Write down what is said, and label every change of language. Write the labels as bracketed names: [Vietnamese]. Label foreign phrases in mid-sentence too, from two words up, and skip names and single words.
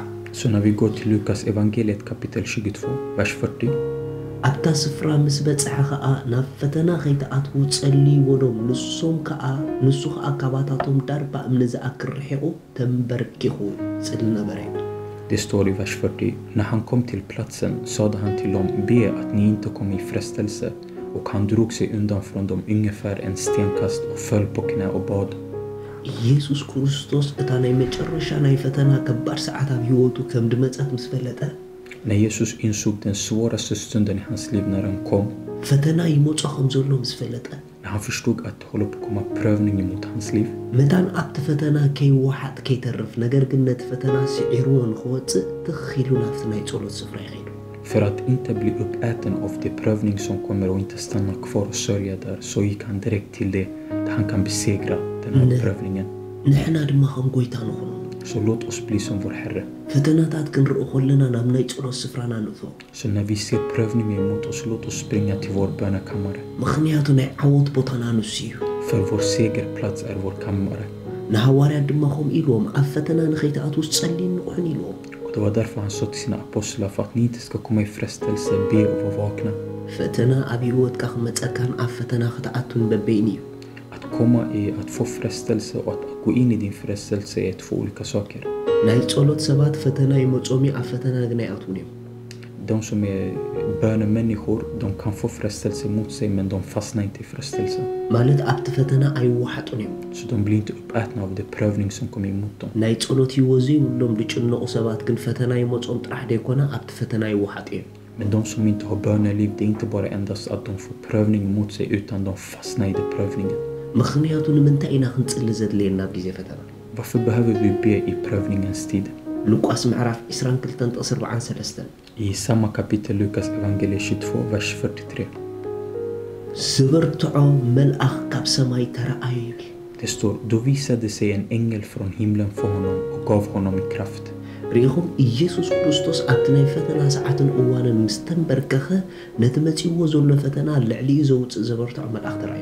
[Swedish] så när vi går till Lukas evangeliet kapitel 22 vers 40, [Tigrinya] ኣብታ ስፍራ ምስ በጽሐ ኸኣ ናብ ፈተና ከይተኣትዉ ጸልይዎ ዶም ንሱ ኸኣ ካባታቶም ዳርባ እምኒ ዝኣክር ርሒቑ ተንበርኪኹ ጽል ነበረ. [Swedish] det står i vers 40, när han kom till platsen sade han till dem, be att ni inte kommer i frestelse, och han drog sig undan från dem ungefär en stenkast och föll på knä och bad. [Tigrinya] ኢየሱስ ክርስቶስ እታ ናይ መጨረሻ ናይ ፈተና ከባድ ሰዓት ኣብ ህይወቱ ከም ድመጸት ምስ ፈለጠ [Swedish] När Jesus insåg den svåraste stunden i hans liv när han kom, [Tigrinya] ፈተና ይሞጽኹም ዘሎ ምስ ፈለጠ [Swedish] när han förstod att det håller på att komma prövning emot hans liv, [Tigrinya] መዳን ኣብቲ ፈተና ከይወሓጥ ከይተርፍ ነገር ግን ነቲ ፈተና ስዒርዎ ንኽወፅእ ትኺሉ ናብቲ ናይ ጸሎት ስፍራ ይኸይዱ [Swedish] för att inte bli uppäten av det prövning som kommer och inte stanna kvar och sörja där, så gick han direkt till det där han kan besegra den här prövningen. [Tigrinya] ንሕና ድማ ከም ጎይታ ንኹኑ [Swedish] Så låt oss bli som vår Herre. [Tigrinya] ፈተናታት ክንርኢ ከለና ናብ ናይ ጸሎት ስፍራና ንእትዎ [Swedish] Så när vi ser prövningen emot oss, låt oss springa till vår bönekammare. [Tigrinya] ምኽንያቱ ናይ ዓወት ቦታና ንሱ እዩ [Swedish] För vår segerplats är vår kammare. [Tigrinya] ንሃዋርያት ድማ ከምኡ ኢልዎም ኣብ ፈተና ንኸይትኣትዉ ጸልዩ ንቑሕን ኢልዎም [Swedish] Och det var därför han sa till sina apostlar, för att ni inte ska komma i frestelse, be och vara vakna. [Tigrinya] ፈተና ኣብ ህይወትካ ክመጸካን ኣብ ፈተና ክትኣቱን በበይን እዩ [Swedish] Att komma i att få frestelse och att gå in i din frestelse är två olika saker. [Tigrinya] ናይ ጸሎት ሰባት ፈተና ይመጾም ኣብ ፈተና ግን ኣይኣትውን እዮም [Swedish] De som är bönemänniskor, de kan få frestelse mot sig, men de fastnar inte i frestelse. [Tigrinya] ማለት ኣብቲ ፈተና ኣይወሓጡን እዮም [Swedish] Så de blir inte uppätna av det prövning som kommer emot dem. [Tigrinya] ናይ ጸሎት ህይወት ዘይብሎም ዝጭነቑ ሰባት ግን ፈተና ይመጾም ጥራሕ ደይኮነ ኣብቲ ፈተና ይወሓጡ እዮም [Swedish] Men de som inte har böneliv, det är inte bara endast att de får prövning emot sig, utan de fastnar i den prövningen. [Tigrinya] ምኽንያቱ ንምንታይ ኢና ክንጽሊ ዘድልየና ኣብ ግዜ ፈተና [Swedish] Varför behöver vi be i prövningens tid? [Tigrinya] ሉቃስ ምዕራፍ 22:43 [Swedish] I samma kapitel Lukas evangeliet 22, vers 43. [Tigrinya] ዝበርትዖ መልኣኽ ካብ ሰማይ ተረኣዩ ይብል [Swedish] Det står, då visade sig en ängel från himlen för honom och gav honom kraft. [Tigrinya] ሪኢኹም ኢየሱስ ክርስቶስ ኣብቲ ናይ ፈተና ሰዓትን እዋንን ምስ ተንበርከኸ ነቲ መጺዎ ዘሎ ፈተና ልዕሊኡ ዘውፅእ ዝበርትዖ መልኣኽ ተረኣዩ